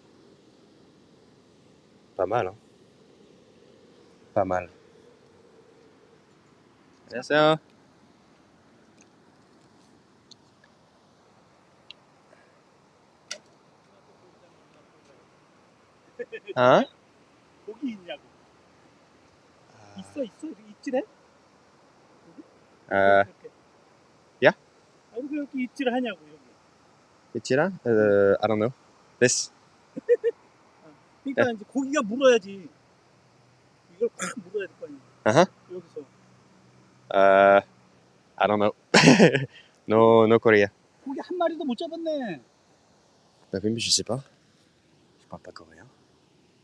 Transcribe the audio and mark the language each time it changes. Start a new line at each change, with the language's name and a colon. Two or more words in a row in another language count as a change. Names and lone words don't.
French: Pas mal, hein. Pas mal. Merci. Hein?
Korean: 고기 있냐고. 있어. 입질해? Euh, 이렇게.
English: yeah?
Korean: 여기 입질을 하냐고 여기.
English: Etira? I don't know. This?
Korean: 그러니까 이제 고기가 물어야지. 이걸 팍 물어야 될 거 아니야. Uh-huh. 여기서.
English: I don't know. No Korea.
Korean: 고기 한 마리도 못 잡았네.
French: Bah oui, mais je sais pas. Je parle pas coréen.